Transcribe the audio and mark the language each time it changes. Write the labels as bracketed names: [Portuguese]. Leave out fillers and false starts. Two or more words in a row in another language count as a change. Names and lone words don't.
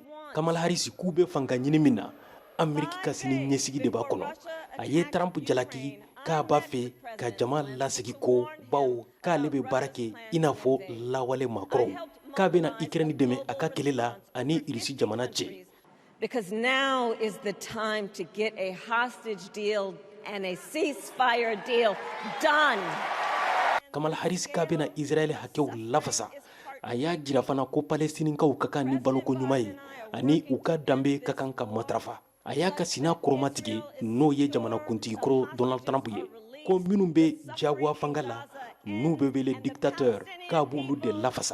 [Bambara] Kamala Harris k'u be fanga ɲini min na Ameriki ka sini ɲɛsigi de b'a kɔnɔ. A ye Trump jalaki k'a b'a fɛ ka jama lasegi ko bawo k'ale be baara kɛ i n'a fɔ lawale makɔrɔw k'a bena Ukraine dɛmɛ a ka kɛlɛ la ani Irisi jamana cɛ. [English] Because now is the time to get a hostage deal and a ceasefire deal done. [Bambara] Kamala Harris k'a bena Israel hakɛw lafasa. A y'a jira fana ko Palestinikaw ka kan ni baloko ɲuman ye ani u ka danbe ka kan ka matarafa. A y'a ka sina kɔrɔmatigɛ n'o ye jamana kuntigi kɔrɔ Donald Trump ye ko minnu be jagoya fanga la n'u be wele dictateur k'a b'olu de lafasa.